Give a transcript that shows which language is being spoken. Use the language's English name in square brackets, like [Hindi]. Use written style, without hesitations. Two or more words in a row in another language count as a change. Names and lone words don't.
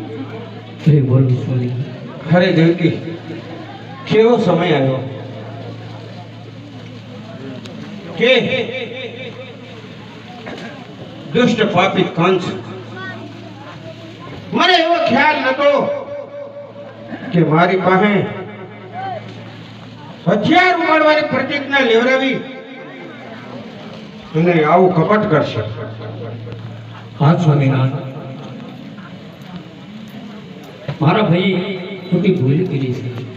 [Gujarati] હરે દેવકી કેવો સમય આયો કે દુષ્ટ પાપી કંસ મને એવો ખ્યાલ નતો કે મારી પાસે હથિયાર ઉપાડવાની પ્રતિજ્ઞા લેવડાવી અને આવું કપટ કરશે. હા સ્વામિનારાયણ, મારા ભાઈ ખોટી ભૂલ કરી છે.